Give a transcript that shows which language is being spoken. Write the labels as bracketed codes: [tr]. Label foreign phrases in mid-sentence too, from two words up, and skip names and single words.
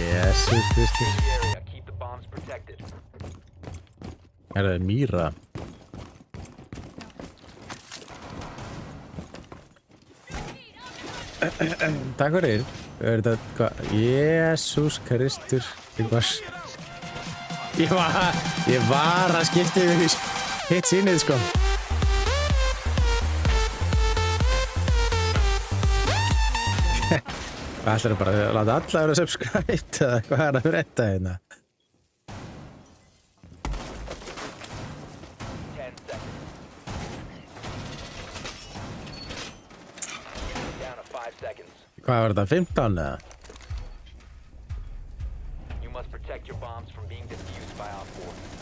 [is] Jesus Kristur. [en] The area. Keep the bombs protected. [is] Er það mýra? Takk fyrir. Er þetta hvað? Jesus Kristur. Ég var að skipta yfir hitt sýnið sko. Hvað ætlar bara að láta alla vera subscribed eða hvað er að frétta hérna? [en] 10 seconds. Down to 5 seconds. [is] Hvað var þetta? 15 eða? [en] You must protect your bombs from being defused by Op 4.